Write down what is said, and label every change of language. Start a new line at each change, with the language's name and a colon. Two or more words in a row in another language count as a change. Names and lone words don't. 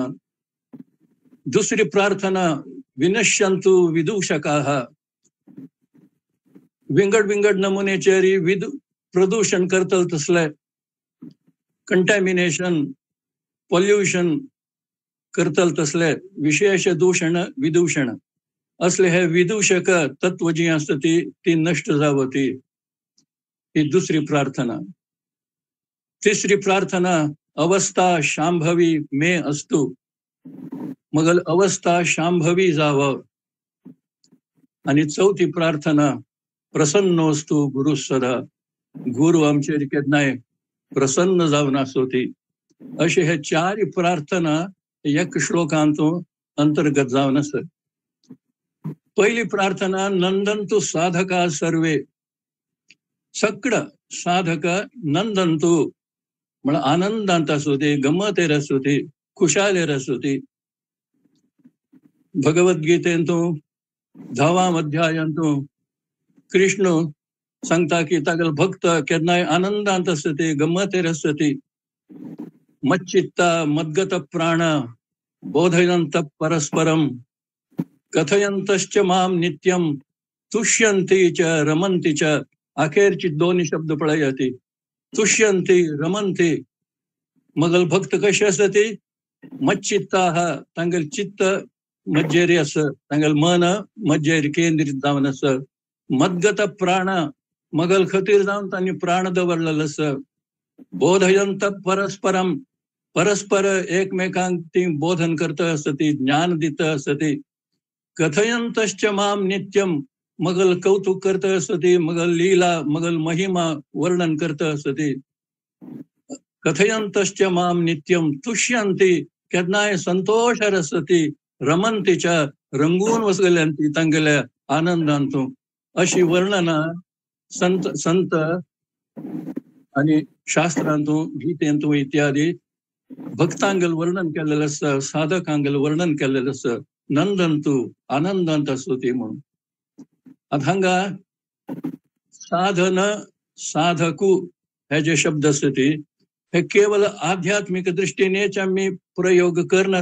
Konkani: दुसरी प्रार्थना
Sanskrit: विनश्यन्तु विदूषकाः.
Konkani: विंगड विंगड नमुनेचे प्रदूषण करतल तसले
English: contamination pollution
Konkani: करतल तसले विशेष दूषण विदूषण असले हे विदूषक तत्व जी असती ती नष्ट जावती. ही दुसरी प्रार्थना. तिसरी प्रार्थना
Sanskrit: अवस्था शांभवी मे अस्तु.
Konkani: मगल अवस्था शांभवी जाव. आणि चौथी प्रार्थना
Sanskrit: प्रसन्नोस्तु गुरु सदा.
Konkani: गुरु आमचेर केन्नाय प्रसन्न जावन आसोती. अशे हे 4 प्रार्थना एक श्लोकांतून अंतर्गत जावन आसत. पहिली प्रार्थना
Sanskrit: नंदन्तु साधका सर्वे.
Konkani: सगळ साधक नंदन्तु म्हण आनंदांत आसोती, गमतेर आसोती, खुशालेर आसोती. भगवद्गीतेंतूं 10व्या अध्यायांतूं कृष्ण सांगता की तागेल भक्त केन्नाय आनंदांत आसती, गमतेर आसती.
Sanskrit: मच्चित्ता मद्गत प्राण बोधयन्त परस्परम कथयन्तश्च माम नित्यम तुष्यन्ति च रमन्ति च.
Konkani: अखेरची 2 शब्द पळयाती.
Sanskrit: तुष्यन्ति रमन्ति.
Konkani: मगल भक्त कशे आसती मच्चित्ता. तांगेल चित्त मज्जेरी आस. तांगेल मन मज्जेरी केंद्रीत जावन आस.
Sanskrit: मद्गत प्राण
Konkani: मगल खतीर जावन तांणी प्राण दवरलेलो आस.
Sanskrit: बोधयन्त परस्परम
Konkani: परस्पर एकमेकांक ती बोधन करता आसती, ज्ञान दिता आसती.
Sanskrit: कथयन्तश्च माम नित्यम
Konkani: मगल कौतुक करता आसती, मगल लीला मगल महिमा वर्णन करता आसती.
Sanskrit: कथयन्तश्च माम नित्यम तुष्यन्ति
Konkani: केन्नाय संतोषार आसती.
Sanskrit: रमन्ति च
Konkani: रंगून वसगल्यांती तांगेल्या आनंदांतूं.
Marathi: अशी वर्णना संत संत आणि शास्त्रांतून गीतेंतून इत्यादी भक्तांगल वर्णन केलेलं असतं, साधकांगल वर्णन केलेलं असतं. नंदंतू आनंदांत स्तुती म्हणून. आता हांगा साधन साधकू हे जे शब्द असतात हे केवळ आध्यात्मिक दृष्टीनेच आम्ही प्रयोग करना.